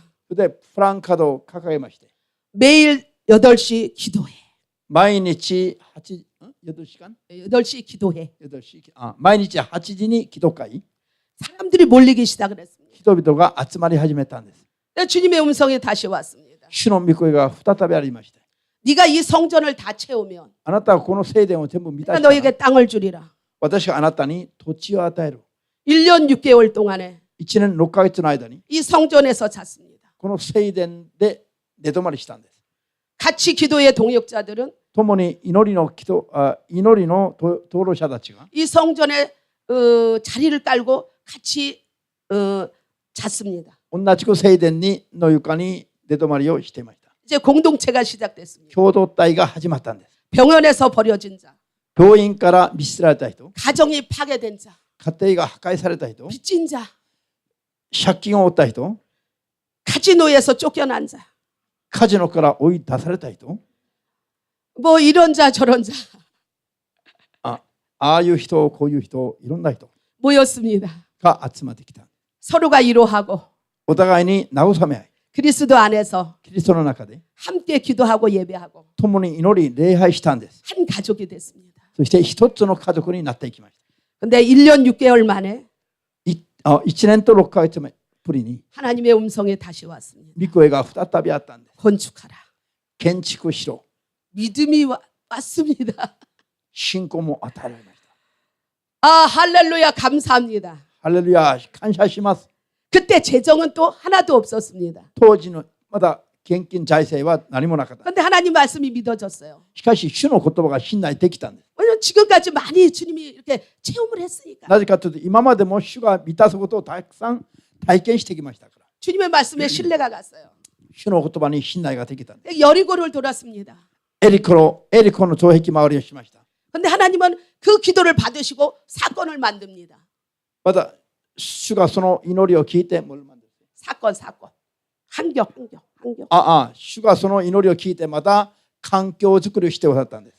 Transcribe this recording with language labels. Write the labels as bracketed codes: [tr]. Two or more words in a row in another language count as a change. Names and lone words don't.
[ja] それでプランカードを掲げまして [ko] 매일 8시 기도해. [ja] 毎日8時間 [ko] 8시 기도해. [ja] 毎日8時に祈祷会 [ko] 사람들이 몰리기 시작을 했습니다. [ja] 人々が集まり始めたんです。 [ko] 주님의 음성이 다시 왔습니다. [ja] 主の御声が再びありまして [ko] 네가 이 성전을 다 채우면 [ja] あなたがこの聖殿を全部満た [ko] 내가 [ja] した [ko] 너에게 [ja] ら [ko] 땅을 주리라. [ja] 私があなたに土地を与える。 [ko] 1년 6개월 동안에 [ja] 1 年6ヶ月の間に [ko] 이 성전에서 잤습니다. [ja] この聖殿で寝泊まりしたんです。 [ko] 같이 기도의 동역자들은 [ja] 共に祈りの登録者たちが [ko] 이 성전에 자리를 깔고 같이 잤습니다. [ja] 同じく聖殿の床に寝泊まりをしていました。 [ko] 이제 공동체가 시작됐습니다. [ja] 共同体が始まったんです。 [ko] 병원에서 버려진 자, [ja] 病院から見捨てられた人、 [ko] 가정이 파괴된 자, [ja] 家庭が破壊された人、 [ko] 빚진 자, [ja] 借金を負った人、 [ko] 카지노에서 쫓겨난 자, [ja] カジノから追い出された人、 [ko] 뭐 이런 자 저런 자 [ja] ああいう人、こういう人、いろんな人 [ko] 모였습니다. [ja] が集まってきた。 [ko] 서로가 위로하고 [ja] お互いに慰め合い、 [ko] 그리스도 안에서 [ja] キリストの中で [ko] 함께 기도하고 예배하고 [ja] 共に祈り礼拝したんです。 [ko] 한 가족이 됐습니다. [ja] そして一つの家族になっていきました。 [ko] 근데 1년 6개월 만에 [ja] 1 年と6ヶ月ぶりに [ko] 하나님의 음성이 다시 왔습니다. [ja] 御声が再びあったんです。 [ko] 건축하라. [ja] 建築しろ。 [ko] 믿음이 왔습니다. [ja] 信仰も与えられました。 [ko] 아, 할렐루야, 감사합니다. [ja] ハレルヤ、感謝します。 [ko] 그때 재정은 또 하나도 없었습니다. [ja] 当時のまだ現金財政は何もなかった。 [ko] 근데 하나님 말씀이 믿어졌어요. [ja] しかし主の言葉が信頼できたんです。 [ko] 왜냐면 지금까지 많이 주님이 이렇게 체험을 했으니까. [ja] なぜかというと今までも主が満たすことをたくさん体験してきましたから。 [ko] 주님의 말씀에 신뢰가 갔어요. [ja] 主の言葉に信頼ができたんです。 [ko] 여리고를 돌았습니다. [ja] エリコの城壁周りをしました。 [ko] 근데 하나님은 그 기도를 받으시고 사건을 만듭니다. [ja] また主がその祈りを聞いて [ko] 뭘 만들었어요? 사건. 환경. [ja] 主がその祈りを聞いてまた環境づくりをしてくださったんです。